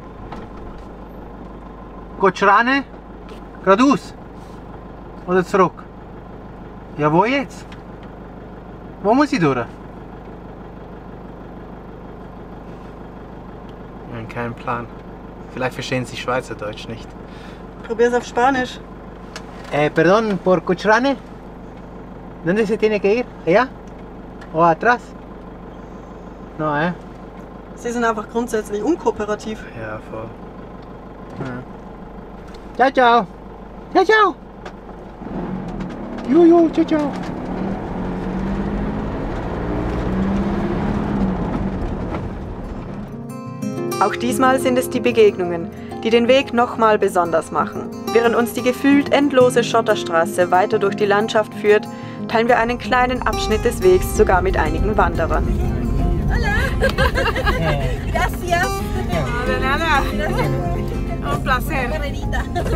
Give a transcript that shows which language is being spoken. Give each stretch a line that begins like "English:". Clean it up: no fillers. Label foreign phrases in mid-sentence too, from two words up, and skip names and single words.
German: Geht's rein? Geradeaus? Oder zurück? Ja, wo jetzt? Wo muss ich durch? Wir haben keinen Plan. Vielleicht verstehen Sie Schweizerdeutsch nicht. Probier's auf Spanisch.
Spanish: Perdón, ¿por Cochrane? ¿Dónde se tiene que ir? ¿Allá? ¿O atrás? No,
German: Sie sind einfach grundsätzlich unkooperativ. Ja, voll. Ja.
Italian: Ciao, ciao. Ciao, ciao. Jojo, ciao, ciao.
German: Auch diesmal sind es die Begegnungen, die den Weg nochmal besonders machen. Während uns die gefühlt endlose Schotterstraße weiter durch die Landschaft führt, teilen wir einen kleinen Abschnitt des Wegs sogar mit einigen Wanderern.
Spanish: Gracias. De nada. Un placer. Carrerita.